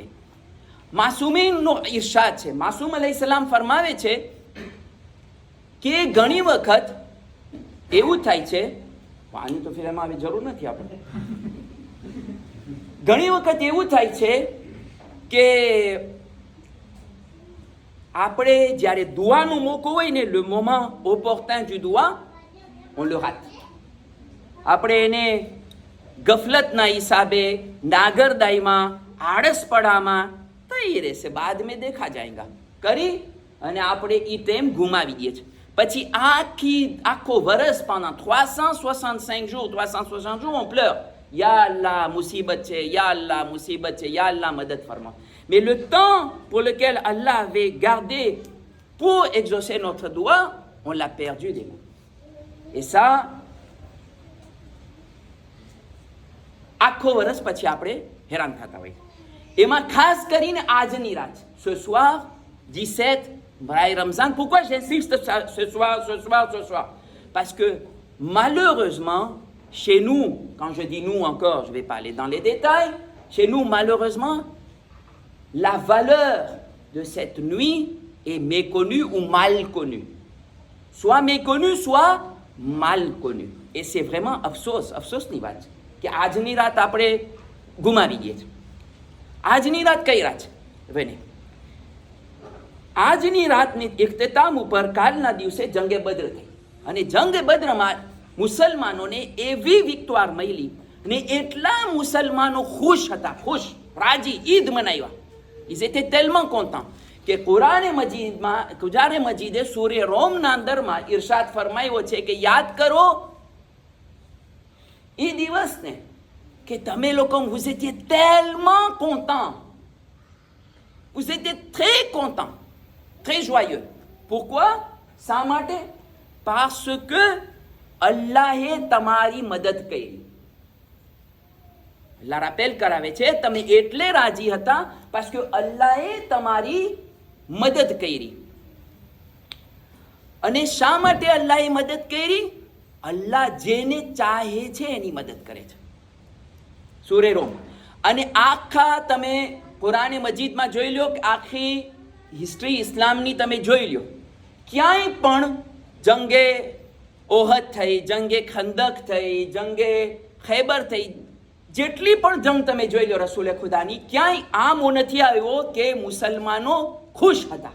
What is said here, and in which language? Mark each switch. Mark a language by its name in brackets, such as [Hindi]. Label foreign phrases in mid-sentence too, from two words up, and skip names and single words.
[Gujarati] માસૂમીનનો ઇરશાદ છે. માસૂમ અલૈહિસ્સલામ ફરમાવે છે કે ઘણી વખત એવું થાય છે, આની તો ફિલ્મ આવે જરૂર નથી આપણે, ઘણી વખત એવું થાય છે કે આપણે જ્યારે દુઆનું મોકો હોય ને, [French] le moment opportun du doigt, on le rate. [Gujarati] આપણે એને ગફલતના હિસાબે, નાગરદાઈમાં, આળસપડામાં તઈ રહેશે, [Hindi] बाद में देखा जायेगा [Gujarati] કરી અને આપણે એ ટાઈમ ગુમાવી દઈએ છીએ. પછી આખો વર્ષ [French] pendant 365 jours, 360 jours, on pleure. [Arabic] يا الله, [Gujarati] મુસીબત છે, [Arabic] يا الله, [Gujarati] મુસીબત છે, [Arabic] يا الله, [Gujarati] મદદ ફરમાઓ. [French] Mais le temps pour lequel Allah avait gardé pour exaucer notre doigt, on l'a perdu des mains. Et ça, [Gujarati] આખો વર્ષ પછી આપણે હેરાન થતા હોઈએ. એમાં ખાસ કરીને આજની રાત, [French] ce soir 17 Braille Ramzan. Pourquoi j'insiste ce soir? Parce que malheureusement, chez nous, quand je dis nous encore, je ne vais pas aller dans les détails, chez nous, malheureusement, la valeur de cette nuit est méconnue ou mal connue. Soit méconnue, soit mal connue. Et c'est vraiment [Gujarati] અફસોસની વાત છે કે આજની રાત આપણે ગુમાવી દઈએ છીએ. આજની રાત કઈ રાત છે? બને આજની રાતની ઇખ્તિતામ ઉપર કાલના દિવસે જંગે બદ્ર થઈ અને જંગે બદ્રમાં મુસલમાનોને એવી વિક્ટોર મળી અને એટલા મુસલમાનો ખુશ હતા, ખુશ, રાજી, ઈદ મનાવ્યા. [French] Ils étaient tellement contents [Gujarati] કે કુરાને મજીદે સૂર્ય રોમના અંદરમાં ઇરશાદ ફરમાયો છે કે યાદ કરો એ દિવસને કે તમે લોકો, vous étiez tellement contents, vous étiez très contents, très joyeux. Pourquoi? શા માટે? [French] Parce que [Gujarati] અલ્લાહે તમારી મદદ કરી. અલ્લાહ rappel કરાવે છે તમે એટલે રાજી હતા [French] parce que [Gujarati] અલ્લાહે તમારી મદદ કરી. અને શા માટે અલ્લાહે મદદ કરી? અલ્લાહ જેને ચાહે છે એની મદદ કરે છે. સૂરે રોમ. અને આખા તમે કુરાને મજીદમાં જોઈ લો કે આખી હિસ્ટ્રી ઇસ્લામની તમે જોઈ લો, ક્યાંય પણ જંગે ઓહદ થઈ, જંગે ખંદક થઈ, જંગે ખૈબર થઈ, જેટલી પણ જંગ તમે જોઈ લો રસૂલે ખુદાની, ક્યાંય આમો નથી આવ્યો કે મુસલમાનો ખુશ હતા.